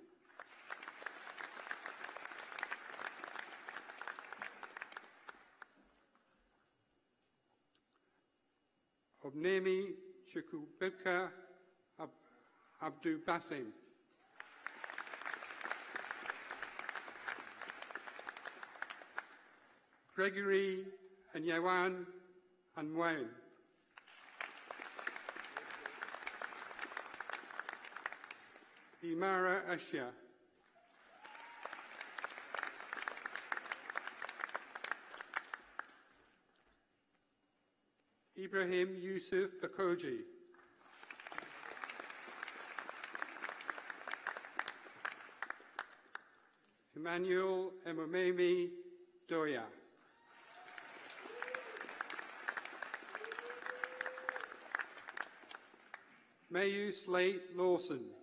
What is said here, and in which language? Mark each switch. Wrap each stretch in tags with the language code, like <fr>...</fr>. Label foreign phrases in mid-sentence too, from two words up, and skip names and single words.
<en>Obnemi Chukubeka Abdu Basim. Gregory and Yawan and Wayne. Imara Ashia. Ibrahim Yusuf Bakoji. Emmanuel Emomemi Doya. Mayu Slate Lawson.</en>